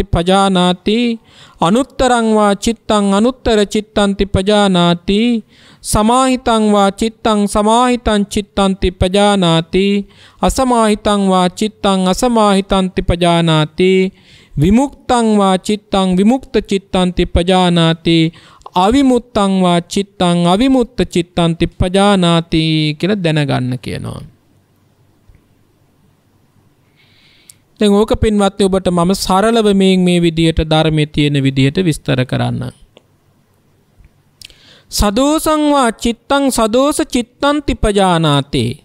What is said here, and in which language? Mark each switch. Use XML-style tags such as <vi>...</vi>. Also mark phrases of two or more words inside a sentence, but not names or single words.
<pi>පජානාති අනුත්තරං වා චිත්තං අනුත්තර චිත්තන්ති පජානාති සමාහිතං වා චිත්තං සමාහිතං චිත්තන්ති පජානාති අසමාහිතං වා චිත්තං අසමාහිතන්ති පජානාති විමුක්තං වා චිත්තං විමුක්ත චිත්තන්ති පජානාති අවිමුත්තං වා චිත්තං අවිමුත්ත චිත්තන්ති පජානාති</pi> <si>කියලා දැනගන්න කියනවා. දැන් ඕක පින්වත්නි ඔබට මම සරලව මේ විදියට ධර්මයේ තියෙන විදියට විස්තර කරන්න.</si> <pi>සදෝසං වා චිත්තං සදෝස චිත්තන්ති පජානාති.</pi>